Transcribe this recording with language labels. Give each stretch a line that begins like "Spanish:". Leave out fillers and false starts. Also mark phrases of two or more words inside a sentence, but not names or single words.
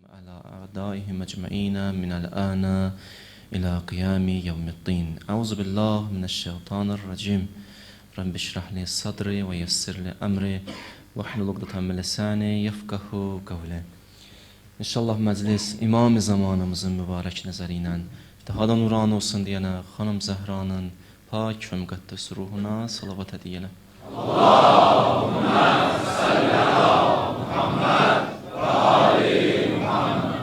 Arabic: على أعدائهم أجمعين من الآن إلى قيام يوم الدين. أعوذ بالله من الشيطان الرجيم. رب اشرح لي صدري ويسر لي أمري واحلل عقدة من لساني يفقهوا قولي.
Azerbaijani: İnşallah məclis İmam-ı Zamanımızın mübarək nəzəri ilə daha da nuran olsun deyənə xanım Zəhranın pak və müqəddəs ruhuna salavat edəyələ.
Arabic: اللهم صل على محمد و آل محمد.